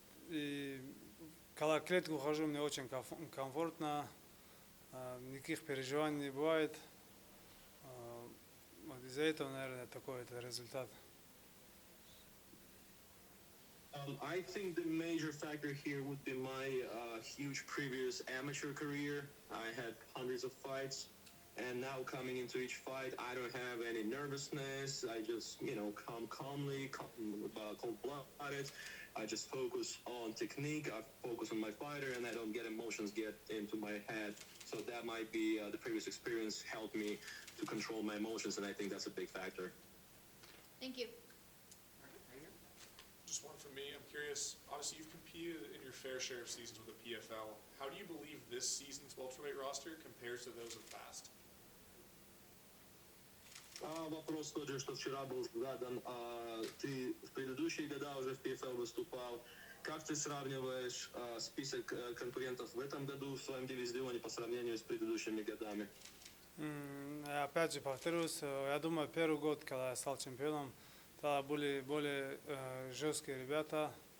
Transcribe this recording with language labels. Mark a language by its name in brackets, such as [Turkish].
[Russian] И когда в клетку хожу, мне очень комфортно. Никаких переживаний не бывает. Вот из-за этого, наверное, такой это результат. [English] I think the major factor here would be my huge previous amateur career. I had hundreds of fights, and now coming into each fight, I don't have any nervousness. I just, come calmly, cold-blooded. I just focus on technique. I focus on my fighter, and I don't get emotions get into my head. So that might be the previous experience helped me to control my emotions, and I think that's a big factor. Thank you. Just one from me. I'm curious, obviously you've competed in your fair share of seasons with the PFL. How do you believe this season's welterweight roster compares to those of past? [Russian] Вопрос тот же, что вчера был задан. Ты в предыдущие года уже в PFL выступал. Как ты сравниваешь список конкурентов в этом году в своем дивизионе по сравнению с предыдущими годами? Опять же повторюсь, я думаю, первый год, когда я стал чемпионом, тогда были более жесткие ребята.